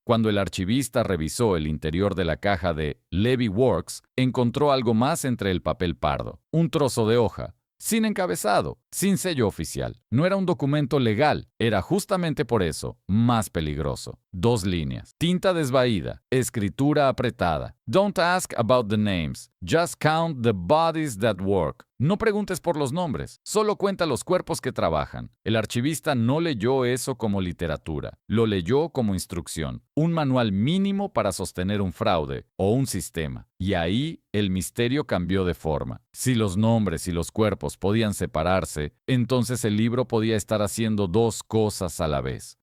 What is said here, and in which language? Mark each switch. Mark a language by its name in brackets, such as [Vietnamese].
[Spanish] Cuando el archivista revisó el interior de la caja de Levy Works, encontró algo más entre el papel pardo, un trozo de hoja, sin encabezado, sin sello oficial. No era un documento legal, era justamente por eso más peligroso. 2 líneas, tinta desvaída, escritura apretada. [English] Don't ask about the names, just count the bodies that work. [Spanish] No preguntes por los nombres, solo cuenta los cuerpos que trabajan. El archivista no leyó eso como literatura, lo leyó como instrucción, un manual mínimo para sostener un fraude o un sistema. Y ahí el misterio cambió de forma. Si los nombres y los cuerpos podían separarse, entonces el libro podía estar haciendo 2 cosas a la vez.